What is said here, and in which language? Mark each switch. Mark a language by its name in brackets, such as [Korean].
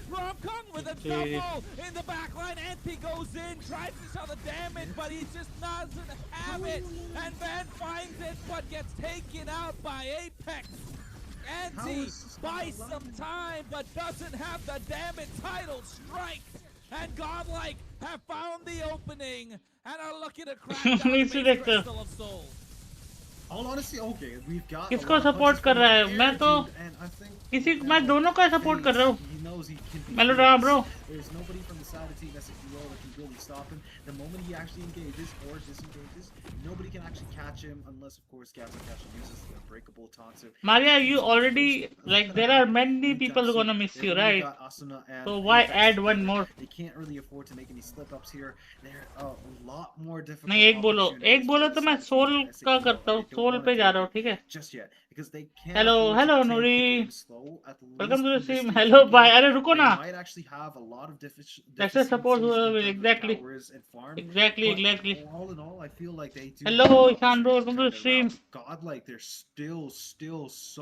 [English] Romcom with a double in the back line. Anti goes in, tries to show the damage, but he just doesn't have it. And Van finds it, but gets taken out by Apex. ante, buys some time, but doesn't have the damn entitled strike. And GodLike have found the opening and are looking to crack down the base Crystal of Soul. All honesty, okay, we've got. [Hindi] किसको support कर रहा है? मैं तो किसी मैं दोनों का सपोर्ट कर रहा हूँ. [English] Melodrama, bro. There's nobody from the side of team S8UL that can really stop him. The moment he actually engages or disengages, nobody can actually catch him unless, of course, Captain Catcher uses the unbreakable taunt. Maria, you already like there are many people who gonna miss you, right? So why add one more? They can't really afford to make any slip ups here. They're a lot more difficult. [Hindi] नहीं एक बोलो तो मैं soul का करता हूँ. Soul पे जा रहा हूँ, ठीक है? [English] Just yet, because they can't. Hello Nuri. Welcome to the stream. Hello, bye. [Hindi] अरे रुको ना. [English] Might actually have a lot of That's a support exactly. All in all, I feel like they do. Hello, Ishan bro. Welcome to the stream. GodLike, they're still so